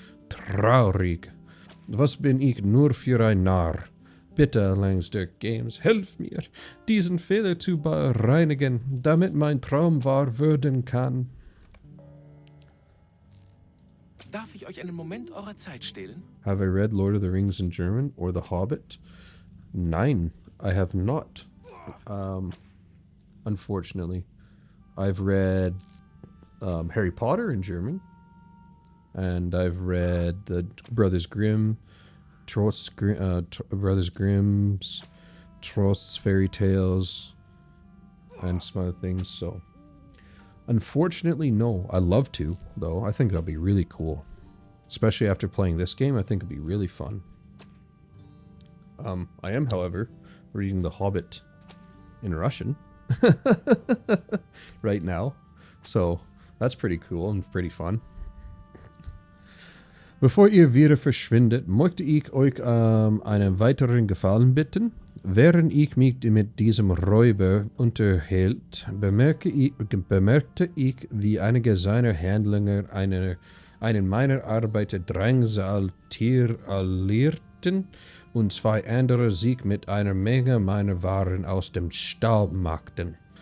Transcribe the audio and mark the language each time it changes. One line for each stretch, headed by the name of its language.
German: Traurig. Was bin ich nur für ein Narr? Bitte, Langsdirk Games, hilf mir, diesen Fehler zu bereinigen, damit mein Traum wahr werden kann. Darf ich euch einen Moment eurer Zeit stehlen?
English: Have I read Lord of the Rings in German or The Hobbit? Nein, I have not. Unfortunately. I've read Harry Potter in German. And I've read the Brothers Grimm, Brothers Grimm's, Trost's Fairy Tales, and some other things, so... Unfortunately, no. I love to, though. I think that'll be really cool. Especially after playing this game, I think it'll be really fun. I am, however, reading The Hobbit in Russian right now. So, that's pretty cool and pretty fun.
German: Bevor ihr wieder verschwindet, möchte ich euch einen weiteren Gefallen bitten. Während ich mich mit diesem Räuber unterhielt, bemerkte ich, wie einige seiner Handlanger einen meiner Arbeiter drangsalierten und zwei andere sich mit einer Menge meiner Waren aus dem Staub machten.